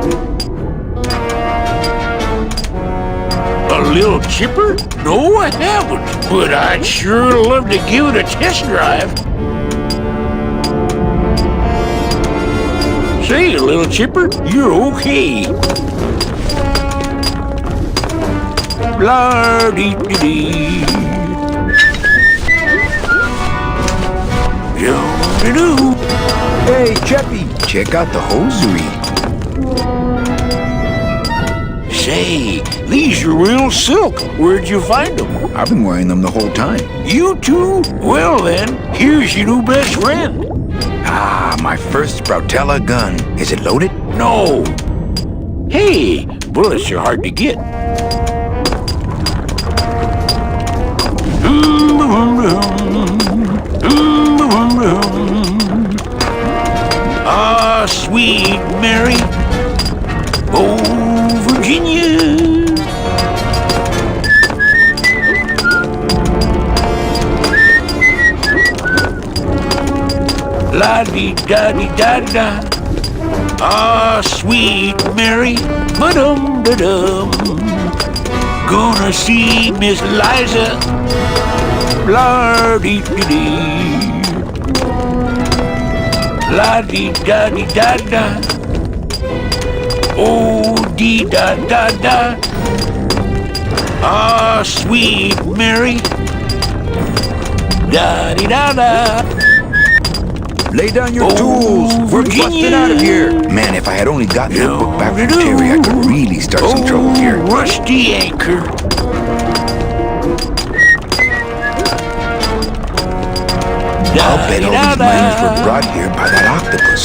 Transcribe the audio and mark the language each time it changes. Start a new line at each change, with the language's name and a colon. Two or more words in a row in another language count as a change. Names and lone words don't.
English: A little chipper? No, I haven't. But I'd sure love to give it a test drive. Say, little chipper, you're okay. Blah-dee-dee-dee. Yo-dee-doo. Hey, Cheppy! Check out the hosiery. Say, these are real silk. Where'd you find them? I've been wearing them the whole time. You too? Well then, here's your new best friend. Ah, my first Sproutella gun. Is it loaded? No. Hey, bullets are hard to get. Ah, sweet Mary. Oh, Virginia. La-dee-da-dee-da-da. Ah, sweet Mary. Ba-dum-da-dum. Gonna see Miss Liza. La-dee-dee-dee. La-dee-da-dee-da-da. Oh, dee-da-da-da. Ah, sweet Mary. Da-dee-da-da. Lay down your tools. We're busting out of here. Man, if I had only gotten that book back from Terry, I could really start some trouble here. Rusty anchor. I'll bet all these miners were brought here by that octopus.